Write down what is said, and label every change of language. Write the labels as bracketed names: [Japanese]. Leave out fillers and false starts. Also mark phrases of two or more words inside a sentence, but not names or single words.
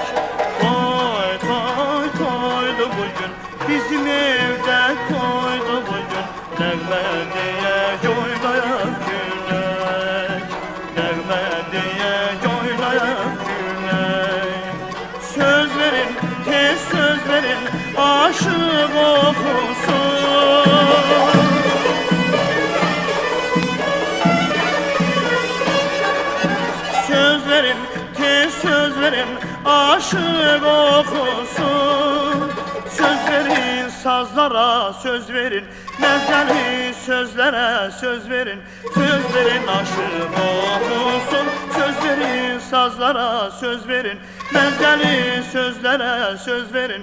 [Turkish] Toy, toy, toydu bugün, bizim evde toydu bugün, [Azerbaijani] Nəğmədiyə oynayaq günək, Nəğmədiyə oynayaq günək. Söz verin, tez söz verin, aşık oxusun. Söz verin, [Turkish] aşık okusun. Söz verin, sazlara söz verin, mezeli sözlere söz verin. Söz verin, aşık okusun. Söz verin, sazlara söz verin, mezeli sözlere söz verin.